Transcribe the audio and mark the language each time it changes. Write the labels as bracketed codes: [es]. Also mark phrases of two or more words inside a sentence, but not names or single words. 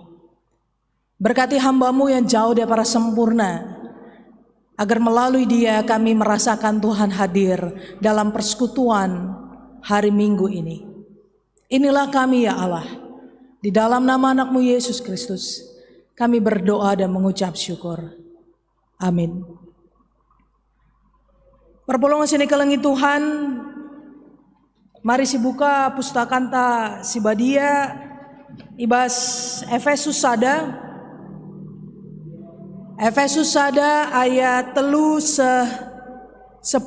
[id] Berkati hamba-Mu yang jauh daripada sempurna, agar melalui dia kami merasakan Tuhan hadir dalam persekutuan hari Minggu ini. Inilah kami ya Allah, di dalam nama anak-Mu Yesus Kristus, kami berdoa dan mengucap syukur. Amin. [btx] Perpulungan sini kelengi Tuhan, mari sibuka pustakanta Sibadia, ibas Efesus sada. Efesus sada ayat 10:4.